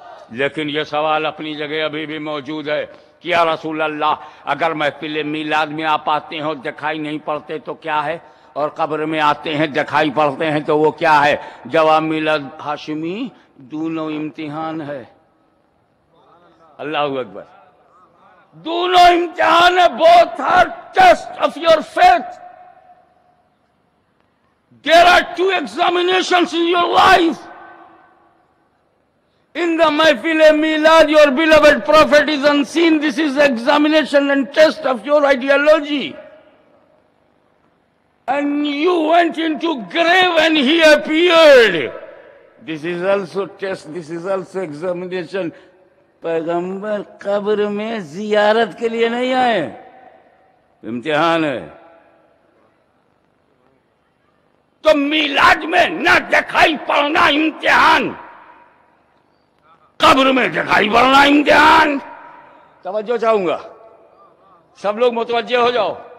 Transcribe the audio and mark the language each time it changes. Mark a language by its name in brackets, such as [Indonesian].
[Urdu] لیکن یہ سوال اپنی جگہ ابھی بھی موجود ہے کہ یا رسول اللہ اگر محفل میلاد میں آپ آتے ہیں اور دکھائی نہیں پڑتے تو کیا ہے، اور قبر میں آتے ہیں دکھائی پڑتے ہیں تو وہ کیا ہے؟ جواب میلاد ہاشمی دونوں امتحان ہے۔ اللہ اکبر، دونوں امتحان ہے۔ [English] both are test of your faith. There are two examinations in your life. In the Mahfil Milad, your beloved Prophet is unseen. This is the examination and test of your ideology. And you went into grave and he appeared. This is also test, this is also examination. [Urdu] پیغمبر قبر میں زیارت کے لیے نہیں آئے، امتحان ہے۔ تو میلاد میں نہ دکھائی پڑنا امتحان، قبر میں دکھائی پڑنا امتحان۔ توجہ چاہوں گا، سب لوگ متوجہ ہو جاؤ۔